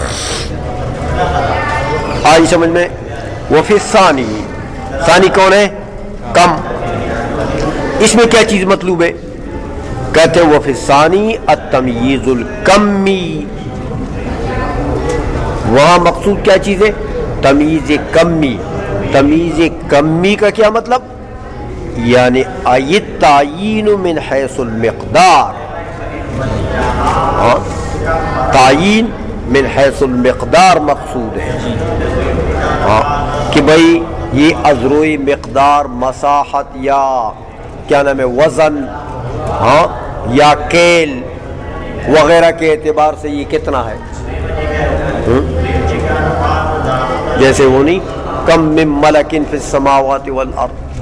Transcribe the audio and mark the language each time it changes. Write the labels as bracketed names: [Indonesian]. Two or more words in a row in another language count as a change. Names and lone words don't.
[Urdu] آئی سمجھ میں؟ [Arabic] وفی ثانی، [Urdu] ثانی کون ہے؟ کم. اس میں کیا چیز مطلوب ہے؟ کہتے ہیں [Arabic] وفی ثانی التمییز الکمی. [Urdu] وہاں مقصود کیا چیز ہے؟ [Arabic] تمییز کمی. تمییز کمی [Urdu] کا کیا مطلب؟ [Arabic] یعنی التعیین من حیث المقدار. تعیین من حیث المقدار [Urdu] مقصود ہے کہ بھائی یہ ازروئی مقدار، مساحت یا کیا نام ہے وزن یا کیل وغیرہ کے اعتبار سے یہ کتنا ہے. جیسے وہ نہیں [Arabic] کم من ملک فی السماوات والارض.